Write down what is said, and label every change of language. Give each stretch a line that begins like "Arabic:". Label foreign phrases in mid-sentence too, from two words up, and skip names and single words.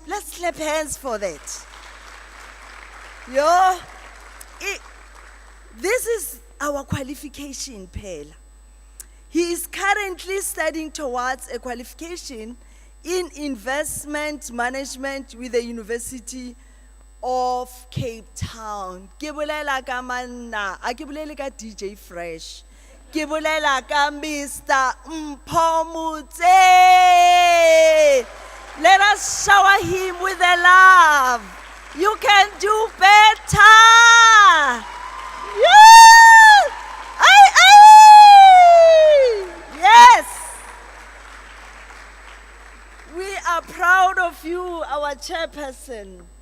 English: Let's clap hands for that. This is our qualification, Pela. He is currently studying towards a qualification in investment management with the University of Cape Town.
Southern Sotho: Ke bolela ka manna, a ke bolele ka DJ Fresh. Ke bolela ka Mr. Mpomutse.
English: Let us shower him with a love. You can do better. Yeah. Aye, aye. Yes. We are proud of you, our chairperson.